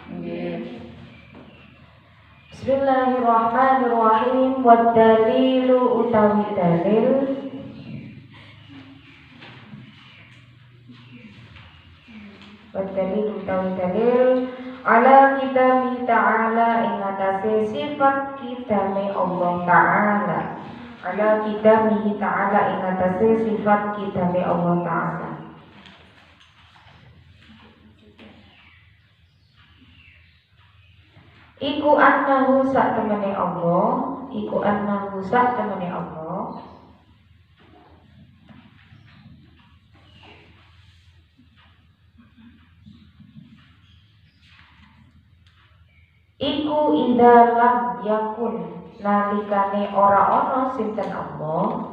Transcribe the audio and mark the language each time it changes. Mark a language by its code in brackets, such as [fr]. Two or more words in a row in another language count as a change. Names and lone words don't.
[ar] Bismillahirrahmanirrahim. [jv] Wadalilu utawi dalil. Wadalilu utawi dalil [ar] ala kitabihi ta'ala [jv] ing atase sifat kitane Allah Ta'ala. [ar] Ala kitabihi ta'ala [jv] ing atase sifat kitane Allah Ta'ala. Iku annahu sak temene Allah, iku annahu sak temene Allah. Iku [ar] idza lam yakun [jv] nalikane ora ana sinten Allah.